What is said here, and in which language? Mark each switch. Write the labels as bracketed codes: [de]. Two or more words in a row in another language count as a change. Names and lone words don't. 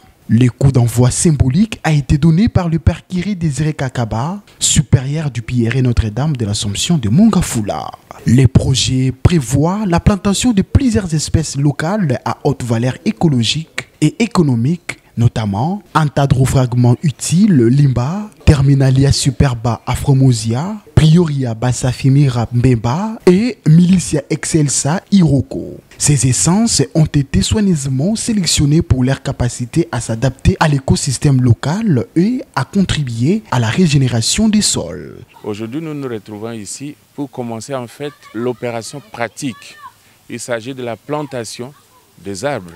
[fr] Le coup d'envoi symbolique a été donné par le père Kiri Désiré Kakaba, supérieur du prieuré Notre-Dame de l'Assomption de Mongafula. Les projets prévoient la plantation de plusieurs espèces locales à haute valeur écologique et économique, notamment Antadrofragment utile Limba, Terminalia superba afromosia, Prioria Bassafimira Mbemba et Militia Excelsa Iroko. Ces essences ont été soigneusement sélectionnées pour leur capacité à s'adapter à l'écosystème local et à contribuer à la régénération des sols. Aujourd'hui, nous nous retrouvons ici pour commencer en fait l'opération pratique. Il s'agit de la plantation des arbres.